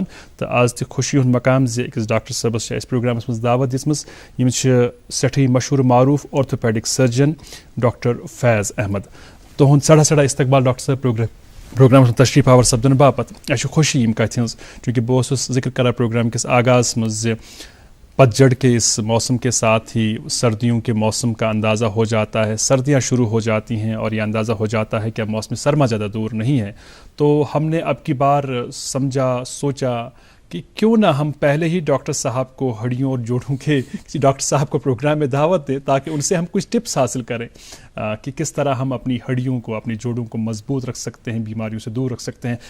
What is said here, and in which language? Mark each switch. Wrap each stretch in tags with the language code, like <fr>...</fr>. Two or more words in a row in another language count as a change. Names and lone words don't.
<ks>تہٕ آز تہِ خوشی ہُنٛد مقام زِ أکِس ڈاکٹر صٲبس چھِ اَسہِ پروگرامس منٛز دعوت دِژمٕژ. یِم چھِ سٮ۪ٹھٕے مشہوٗر معروٗف</ks> <en>orthopedic surgeon</en> <ks>ڈاکٹر فیض احمد. تُہُنٛد سٮ۪ٹھاہ سٮ۪ٹھاہ استقبال ڈاکٹر صٲب پروگرامس منٛز تشریٖف آور سپدنہٕ باپتھ. اَسہِ چھِ خوشی یِم کتھِ ہٕنٛز چوٗنٛکہِ بہٕ اوسُس ذِکر کران پروگرام کِس آغازس منٛز زِ</ks> <hi>पतझड़ के इस मौसम के साथ ही सर्दियों के मौसम का अंदाज़ा हो जाता है, सर्दियां शुरू हो जाती हैं और ये अंदाज़ा हो जाता है कि अब मौसम सरमा ज़्यादा दूर नहीं है। तो हमने अब की बार समझा, सोचा कि क्यों ना हम पहले ही डॉक्टर साहब को हड्डियों और जोड़ों के किसी डॉक्टर साहब को प्रोग्राम में दावत दें, ताकि उनसे हम कुछ टिप्स हासिल करें कि किस तरह हम अपनी हड्डियों को, अपनी जोड़ों को मजबूत रख सकते हैं, बीमारियों से दूर रख सकते हैं।</hi>